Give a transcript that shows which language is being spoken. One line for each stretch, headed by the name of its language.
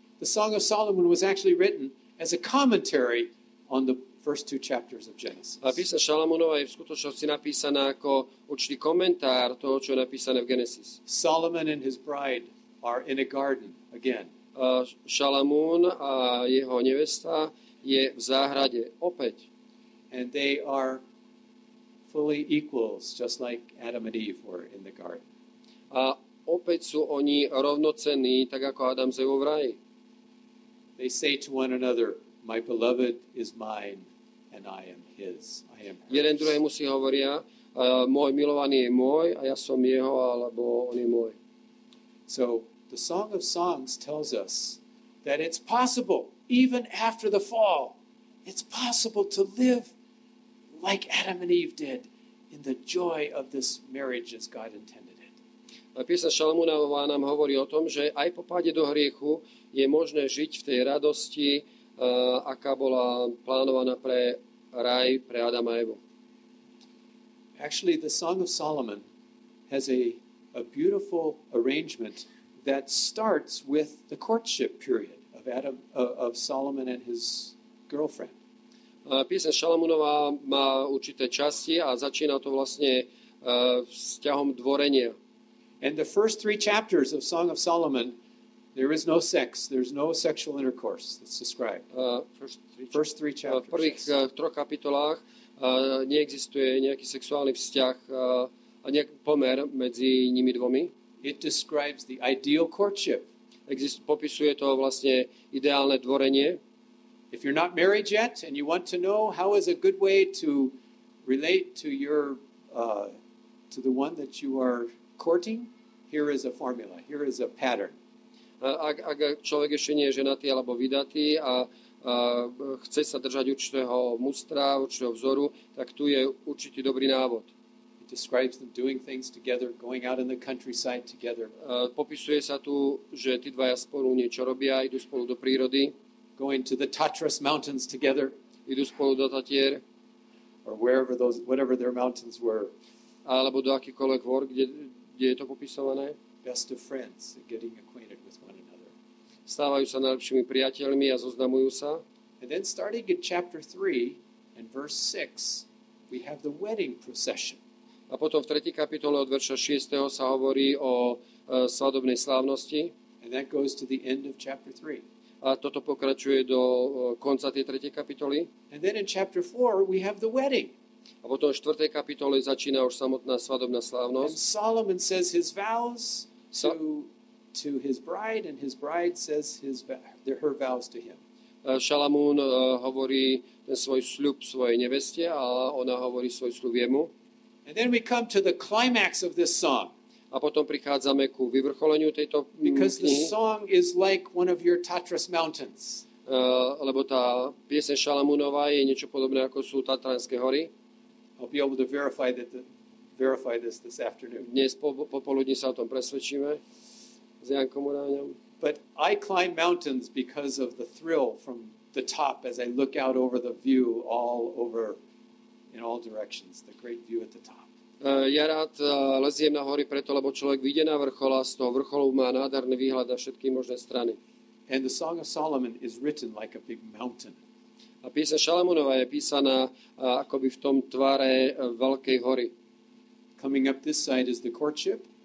English: The Song of Solomon was actually written as a commentary on the first two chapters of Genesis.
Slovak: A pieseň Šalamúnova je v skutočnosti napísaná ako určitý komentár toho, čo je napísané v Genesis.
English: Solomon and his bride are in a garden again.
Slovak: Šalamún a jeho nevesta je v záhrade opäť.
English: And they are fully equals, just like Adam and Eve were in the garden.
Slovak: A opäť sú oni rovnocenní, tak ako Adam s Evou v raji.
English: They say to one another, my beloved is mine and I am his. I am hers.
Slovak: Jeden druhému si hovoria, môj milovaný je môj a ja som jeho, alebo on je môj.
English: So the Song of Songs tells us that it's possible, even after the fall, it's possible to live like Adam and Eve did in the joy of this marriage as God intended it.
Slovak: A pieseň Šalamúnova nám hovorí o tom, že aj po páde do hriechu je možné žiť v tej radosti, aká bola plánovaná pre raj, pre Adama a Evu.
English: Actually, the Song of Solomon has a beautiful arrangement that starts with the courtship period of Solomon and his girlfriend.
Slovak: Pieseň Šalamúnova má určité časti a začína to vlastne vzťahom dvorenia.
English: And the first three chapters of Song of Solomon, there is no sex. There's no sexual intercourse that's described. First three chapters.
Slovak: V prvých troch kapitolách neexistuje nejaký sexuálny vzťah a nejaký pomer medzi nimi dvomi.
English: It describes the ideal courtship.
Slovak: Popisuje to vlastne ideálne dvorenie.
English: If you're not married yet and you want to know how is a good way to relate to your to the one that you are courting, here is a formula. Here is a pattern.
Slovak: Ak človek ešte nie je ženatý alebo vydatý a chce sa držať určitého mustra, určitého vzoru, tak tu je určitý dobrý návod.
English: It describes them doing things together, going out in the countryside together.
Slovak: Popisuje sa tu, že tí dvaja spolu niečo robia, idú spolu do prírody.
English: Going to the Tatras mountains together.
Slovak: Idú spolu do Tatier.
English: Or whatever their mountains were.
Slovak: Alebo do akýkoľvek hôr, kde je to popisované.
English: Best of friends, getting acquainted with one another.
Slovak: Stávajú sa najlepšími priateľmi a zoznamujú sa.
English: And then starting in chapter 3 and verse 6, we have the wedding procession.
Slovak: A potom v 3. kapitole od verša 6. sa hovorí o svadobnej slávnosti.
English: And that goes to the end of chapter 3.
Slovak: A toto pokračuje do konca tej 3. kapitoly.
English: And then in chapter 4 we have the wedding.
Slovak: A potom v 4. kapitole začína už samotná svadobná
English: And
Slovak: slávnosť.
English: Solomon says his vows to his bride, and his bride says her vows to him.
Slovak: Šalamún hovorí ten svoj sľub svojej neveste a ona hovorí svoj sľub jemu.
English: And then we come to the climax of this song.
Slovak: A potom prichádzame ku vyvrcholeniu tejto
English: Because the
Slovak: knihy,
English: song is like one of your Tatras mountains.
Slovak: lebo tá pieseň Šalamúnova je niečo podobné, ako sú Tatranské hory.
English: I'll be able to verify this afternoon.
Slovak: Dnes popoludní sa o tom presvedčíme s Jankom Uráňom.
English: But I climb mountains because of the thrill from the top as I look out over the view all over in all directions, the great view at the top.
Slovak: Ja rád leziem na hory preto, lebo človek vyjde na vrchol a z toho vrcholu má nádherný výhľad na všetky možné strany.
English: And the Song of Solomon is written like a big mountain.
Slovak: A pieseň Šalamunova je písaná akoby v tom tvare veľkej hory.
English: Coming up this side is the courtship.